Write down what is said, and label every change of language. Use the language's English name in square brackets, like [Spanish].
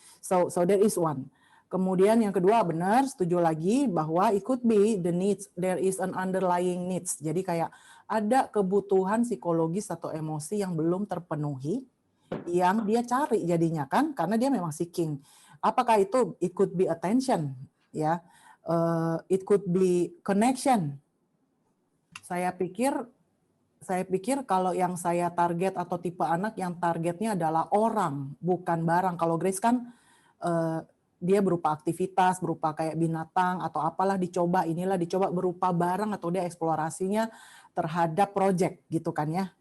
[English] So there is one. [Indonesian] Kemudian yang kedua, benar, setuju lagi bahwa [English] it could be the needs, there is an underlying needs. [Indonesian] Jadi kayak ada kebutuhan psikologis atau emosi yang belum terpenuhi, yang dia cari jadinya kan, karena dia memang seeking. Apakah itu [English] it could be attention, ya, it could be connection. [Indonesian] Saya pikir kalau yang saya target atau tipe anak yang targetnya adalah orang, bukan barang. Kalau Grace kan dia berupa aktivitas, berupa kayak binatang atau apalah dicoba, berupa barang atau dia eksplorasinya terhadap project gitu kan ya.